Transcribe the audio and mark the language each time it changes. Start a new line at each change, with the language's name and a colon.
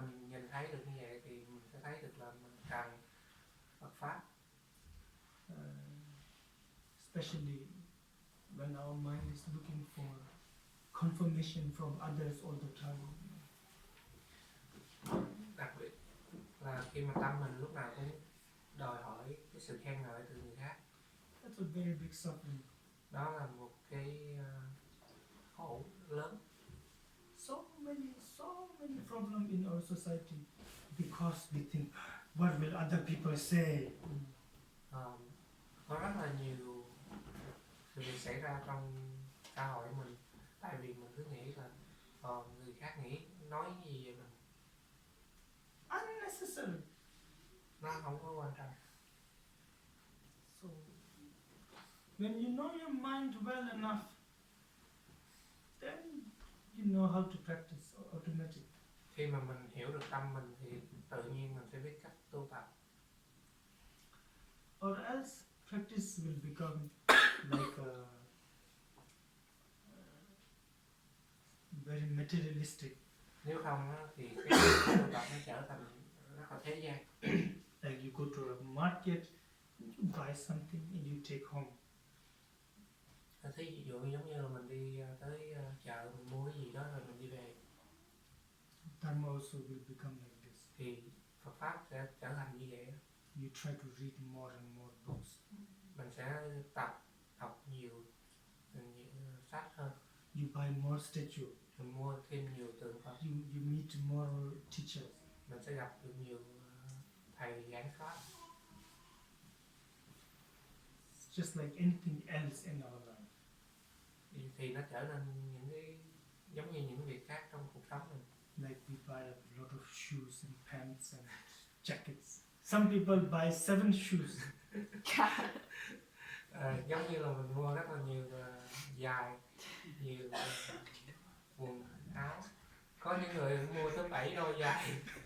Vietnamese: mình nhìn thấy được như vậy thì mình sẽ thấy được là mình cần Phật pháp.
English: Especially when our mind is looking for confirmation from others all the time.
Vietnamese: Đặc biệt là khi mà tâm mình lúc nào cũng đòi hỏi cái sự khen ngợi từ người khác.
English: That's a very big suffering.
Vietnamese: Đó là một cái khổ lớn.
English: So many problems in our society because we think, what will other people say?
Vietnamese: Có rất là nhiều sự việc xảy ra trong xã hội mình tại vì mình cứ nghĩ là người khác nói gì về mình.
English: Unnecessary.
Vietnamese: Nó không có quan trọng.
English: So when you know your mind well enough, then you know how to practice automatically.
Vietnamese: Khi mà mình hiểu được tâm mình thì tự nhiên mình sẽ biết cách tu tập.
English: Or else practice will become like a very materialistic.
Vietnamese: Nếu không á, thì cái tu tập nó trở thành rất là thế gian.
English: Like you go to a market, you buy something and you take home.
Vietnamese: Thí dụ giống như là mình đi tới chợ mình mua cái gì đó rồi mình đi về.
English: Dharma also will become like this.
Vietnamese: Thì Phật pháp sẽ trở thành như vậy.
English: You try to read more and more books.
Vietnamese: Mình sẽ đọc nhiều sách hơn.
English: You buy more statue.
Vietnamese: Mình mua thêm nhiều tượng Phật.
English: You meet more teachers.
Vietnamese: Mình sẽ gặp được nhiều thầy giảng pháp.
English: It's just like anything else in our life.
Vietnamese: Thì nó trở nên những cái giống như những việc khác trong cuộc sống mình.
English: Like we buy a lot of shoes and pants and jackets. Some people buy 7 shoes.
Vietnamese: Giống như là mình mua rất là nhiều giày, nhiều quần áo. Có những người mua tới 7 đôi giày.